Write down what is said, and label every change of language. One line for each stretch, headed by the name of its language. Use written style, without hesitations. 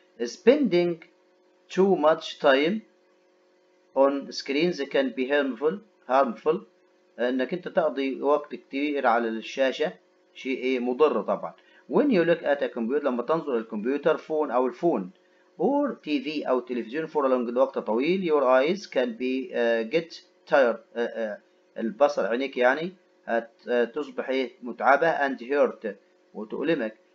English: spending too much time on screens can be harmful.
Arabic: انك انت تقضي وقت كتير على الشاشة شيء مضر طبعا.
English: when you look at a computer، لما تنظر الكمبيوتر phone
Arabic: او الفون
English: or TV او تلفزيون for a long
Arabic: وقت طويل
English: your eyes can be get tired.
Arabic: البصر عينيك يعني تصبح متعبة
English: and hurt
Arabic: وتؤلمك.